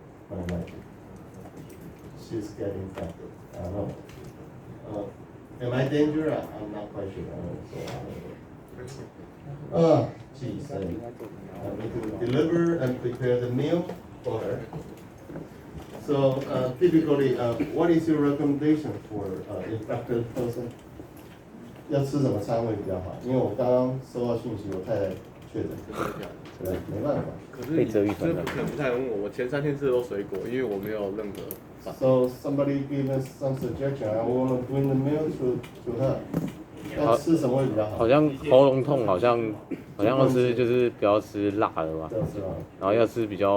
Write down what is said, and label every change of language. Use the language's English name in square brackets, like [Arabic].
[English] My wife, she's getting infected. I don't know. Am I dangerous? I'm not quite sure. Geez, I need to deliver and prepare the meal for her. So typically, what is your recommendation for infected person? [Chinese] 要吃什么餐会比较好？因为我刚刚收到讯息，我太太确诊，对，没办法。可是你这可能不太问我，我前3天吃的都水果，因为我没有任何。 [English] So somebody give us some suggestion. I want to bring the meal to her. [Chinese] 要吃什么会比较好？好像喉咙痛，好像要吃就是不要吃辣的吧，然后要吃比较，